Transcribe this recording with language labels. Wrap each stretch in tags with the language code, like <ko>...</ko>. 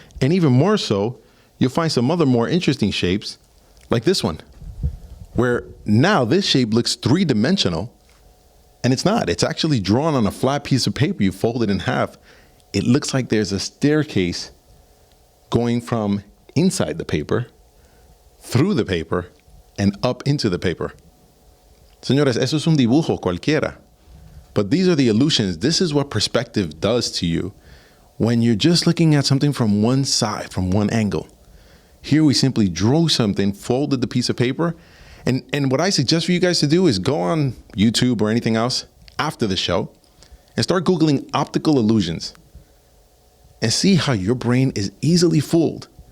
<en>And even more so, you'll find some other more interesting shapes like this one, where now this shape looks 3-dimensional and it's not. It's actually drawn on a flat piece of paper. You fold it in half. It looks like there's a staircase going from inside the paper, through the paper, and up into the paper.</en> <es>Señores, eso es un dibujo cualquiera.</es> <en>But these are the illusions. This is what perspective does to you when you're just looking at something from one side, from one angle. Here we simply drew something, folded the piece of paper, and what I suggest for you guys to do is go on YouTube or anything else after the show and start Googling optical illusions and see how your brain is easily fooled.</en>